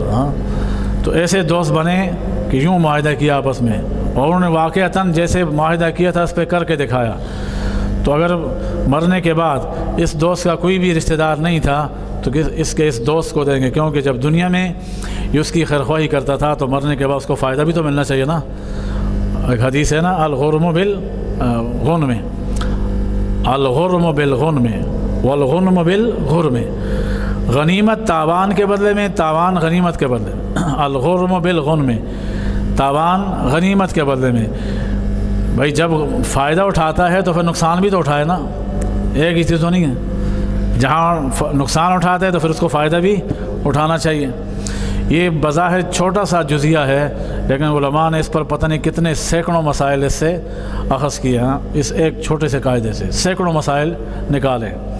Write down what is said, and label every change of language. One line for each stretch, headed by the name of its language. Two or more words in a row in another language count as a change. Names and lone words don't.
Urdu: ہاں تو ایسے دوست بنے کہ یوں معاہدہ کیا آپس میں، اور انہوں نے واقعتاً جیسے معاہدہ کیا تھا اس پہ کر کے دکھایا۔ تو اگر مرنے کے بعد اس دوست کا کوئی بھی رشتہ دار نہیں تھا تو اس دوست کو دیں گے، کیونکہ جب دنیا میں یہ اس کی خیرخواہی کرتا تھا تو مرنے کے بعد اس کو فائدہ بھی تو ملنا چاہیے نا۔ ایک حدیث ہے نا،
Arabic: الغرم بالغنم، الغرم بالغنم والغنم بالغرم،
Urdu: غنیمت تاوان کے بدلے میں، تاوان غنیمت کے بدلے میں،
Arabic: الغرم بالغنم،
Urdu: تاوان غنیمت کے بدلے میں۔ بھائی جب فائدہ اٹھاتا ہے تو پھر نقصان بھی تو اٹھائے نا، ایک ہی چیز تو نہیں ہے۔ جہاں نقصان اٹھاتا ہے تو پھر اس کو فائدہ بھی اٹھانا چاہیے۔ یہ بظاہر چھوٹا سا جزیہ ہے، لیکن علماء نے اس پر پتہ نہیں کتنے سینکڑوں مسائل اس سے اخذ کیے ہیں، اس ایک چھوٹے سے قاعدے سے سینکڑوں مسائل نکالے۔